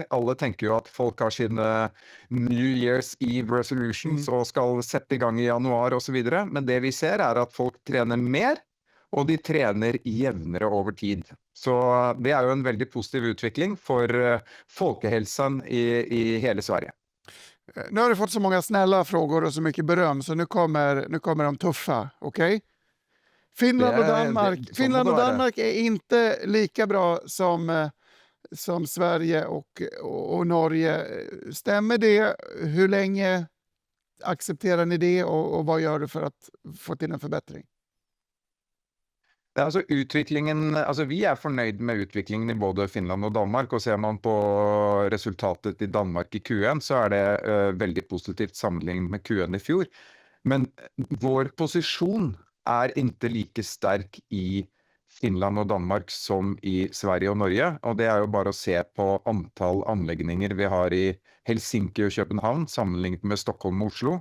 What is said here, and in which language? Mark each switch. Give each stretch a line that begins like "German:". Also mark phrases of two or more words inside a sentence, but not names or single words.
Norwegian: Alle tenker jo at folk har sine
English: New Year's Eve resolutions
Norwegian: og skal sette i gang i januar og så videre. Men det vi ser er at folk trener mer, og de trener jevnere over tid. Så det er jo en veldig positiv utvikling for folkehelsen i hele Sverige.
Swedish: Nu har du fått så många snälla frågor och så mycket beröm, så nu kommer de tuffa, okej? Finland och Danmark, så Finland
Norwegian: må
Swedish: och
Norwegian: det være.
Swedish: Danmark är inte lika bra som Sverige och Norge. Stämmer det? Hur länge accepterar ni det och vad gör du för att få till en förbättring?
Norwegian: Ja, altså vi er fornøyd med utviklingen i både Finland og Danmark, og ser man på resultatet i Danmark i Q1, så er det veldig positivt sammenlignet med Q1 i fjor. Men vår posisjon er ikke like sterk i Finland og Danmark som i Sverige og Norge, og det er jo bare å se på antall anlegninger vi har i Helsinki og København, sammenlignet med Stockholm og Oslo.